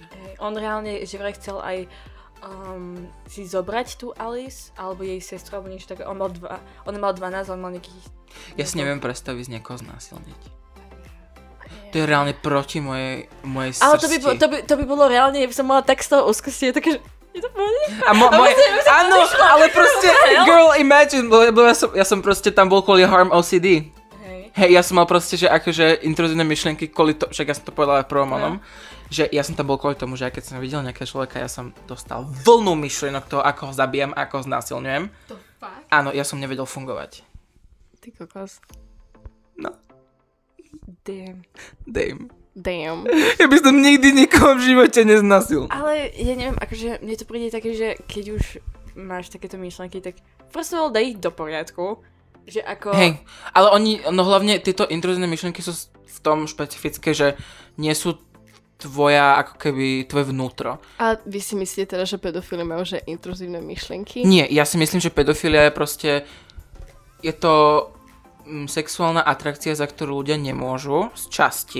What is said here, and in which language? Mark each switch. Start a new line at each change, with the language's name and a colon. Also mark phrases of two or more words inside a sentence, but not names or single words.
Slovak: On reálne, že vraj chcel aj si zobrať tú Alice, alebo jej sestru, alebo niečo také. On mal 12, on mal nejakých... Ja si neviem predstaviť z niekoho znásilniť. To je reálne proti mojej srsti. Ale to by bolo reálne, ja by som mala tak z toho úzkosti, také, že... Je to pohode? Áno, ale proste,
English: girl, imagine,
Slovak: lebo ja som proste tam bol kvôli
English: harm OCD.
Slovak: Hej, ja som mal proste, že akože intruzívne myšlienky kvôli to, však ja som to povedal aj v prvom onom, že ja som tam bol kvôli tomu, že keď som videl nejakého človeka, ja som dostal vlnu myšlienok toho, ako ho zabijem, ako ho znásilňujem. To fakt? Áno, ja som nevedel fungovať. Ty kokos. No. Damn. Ja by som nikdy nikoho v živote neznásil. Ale ja neviem, akože mne to príde také, že keď už máš takéto myšlienky, tak
English: first of all,
Slovak: daj ich do poriadku. Že ako... Hej, ale no hlavne tieto intruzívne myšlienky sú v tom špecifické, že nie sú tvoje vnútro. A vy si myslíte teda, že pedofili majú že intruzívne myšlienky? Nie, ja si myslím, že pedofilia je proste... Je to sexuálna atrakcia, za ktorú ľudia nemôžu z časti.